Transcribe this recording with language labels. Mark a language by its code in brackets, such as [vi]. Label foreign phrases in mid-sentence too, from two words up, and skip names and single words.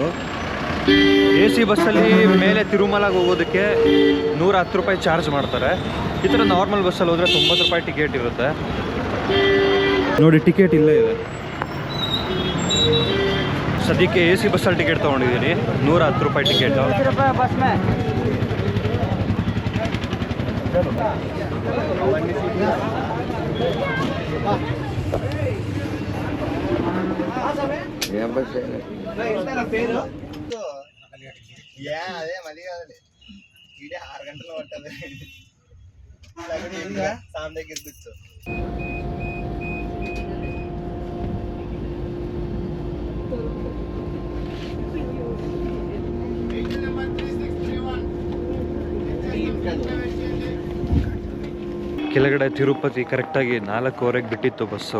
[kn] AC ಬಸ್ಸಲ್ಲಿ ಮೇಲೆ ತಿರುಮಲಗೆ ಹೋಗೋದಕ್ಕೆ 110 ರೂಪಾಯಿ ಚಾರ್ಜ್ ಮಾಡ್ತಾರೆ. ಈ ಥರ ನಾರ್ಮಲ್ ಬಸ್ಸಲ್ಲಿ ಹೋದರೆ 90 ರೂಪಾಯಿ ಟಿಕೆಟ್ ಇರುತ್ತೆ. ನೋಡಿ, ಟಿಕೆಟ್ ಇಲ್ಲೇ ಇದೆ. ಸದ್ಯಕ್ಕೆ AC ಬಸ್ಸಲ್ಲಿ ಟಿಕೆಟ್ ತೊಗೊಂಡಿದ್ದೀನಿ, 110 ರೂಪಾಯಿ ಟಿಕೆಟು. [te] అదే మళ్ళీ కాదండి, ఈడే 6 గంటలు పట్టదు సామ్ దగ్గర కూర్చో. [kn] ಕೆಳಗಡೆ ತಿರುಪತಿ ಕರೆಕ್ಟಾಗಿ 4:15ಕ್ಕೆ ಬಿಟ್ಟಿತ್ತು ಬಸ್ಸು.